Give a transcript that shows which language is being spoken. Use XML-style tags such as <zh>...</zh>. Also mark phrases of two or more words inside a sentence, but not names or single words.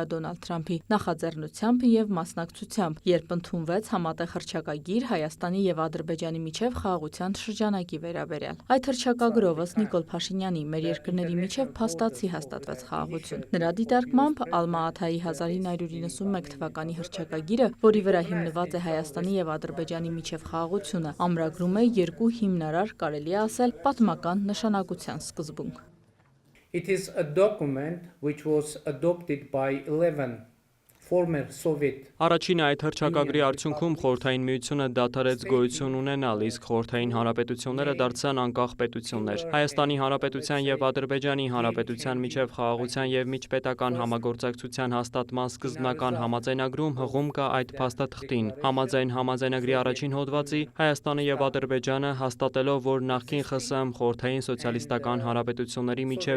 <hy>Դոնալդ Թրամփի նախաձեռնությամբ եւ մասնակցությամբ, երբ ընդունվեց համատեղ հռչակագիր Հայաստանի եւ Ադրբեջանի միջև խաղաղության շրջանակի վերաբերյալ։ Այդ հռչակագրով ըստ Նիկոլ Փաշինյանի մեր երկրների միջև փաստացի հաստատվեց խաղաղություն։ Նրա դիտարկմամբ Ալմա-Աթայի 1991 թվականի հռչակագիրը, որի վրա հիմնված է Հայաստանի եւ Ադրբեջանի միջև խաղաղությունը, ամրագրում է երկու հիմնարար, կարելի է ասել, պատմական նշանակության սկզբունք։</hy> <en>It is a document which was adopted by 11 former Soviet.</en> <hy>Առաջին այդ հռչակագրի արդյունքում Խորհրդային Միությունը դադարեց գոյություն ունենալ, իսկ խորհրդային հանրապետությունները դարձան անկախ պետություններ։ Հայաստանի Հանրապետության եւ Ադրբեջանի Հանրապետության միջև խաղաղության եւ միջպետական համագործակցության հաստատման սկզբնական համաձայնագրում հղում կա այդ փաստաթղթին։ Համաձայն համաձայնագրի առաջին հոդվածի Հայաստանը եւ Ադրբեջանը հաստատելով, որ նախկին ԽՍՀՄ խորհրդային սոցիալիստական հանրապետությունների միջև</hy>